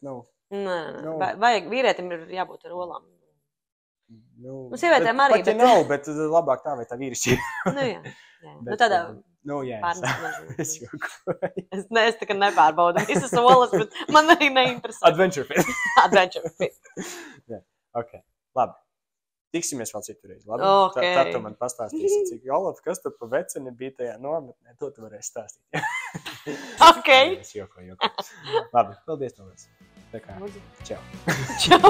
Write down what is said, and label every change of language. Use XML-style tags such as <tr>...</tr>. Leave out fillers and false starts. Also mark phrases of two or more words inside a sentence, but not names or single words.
<lv>Nē. Vajag vīrietim ir jābūt ar olām. Sievietēm arī, bet... nav, bet labāk tā vai tā vīrišķīga. Bet, tādā... Es jokoju. Es tā kā nepārbaudu visas olas, bet man arī neinteresē.</lv> <en>Adventure fit. Adventure fit.</en> <lv>Ok, labi. Tiksimies vēl citurreiz, labi? Okay. Tad tu man pastāstīsi, cik Olaf, kas tu pa veceni bija tajā nometnē, to tu varēsi stāstīt. Ok. Es jokoju. Labi, paldies tev. Tā kā, čau. Čau.</lv>